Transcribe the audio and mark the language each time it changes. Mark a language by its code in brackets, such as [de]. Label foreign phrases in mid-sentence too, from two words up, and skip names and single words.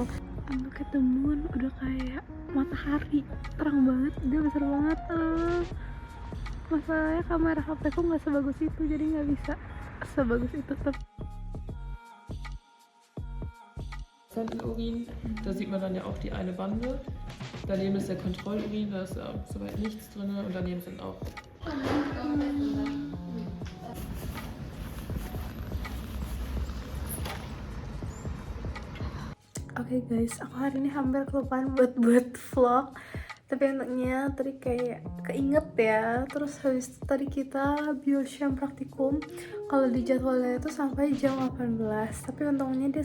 [id] Aku ketemu udah kayak matahari, terang banget, dia besar banget. Masalahnya kamera HP ku nggak sebagus itu, jadi nggak bisa sebagus itu tetap. [de] Urin, da sieht man dann ja auch die eine Bande. Daneben ist der Kontrollurin, da ist soweit nichts drin, und daneben sind auch [id] Oke guys, aku hari ini hampir kelupaan buat vlog, tapi untungnya tadi kayak keinget ya. Terus habis itu tadi kita biochem praktikum, kalau di jadwalnya itu sampai jam 18, tapi untungnya dia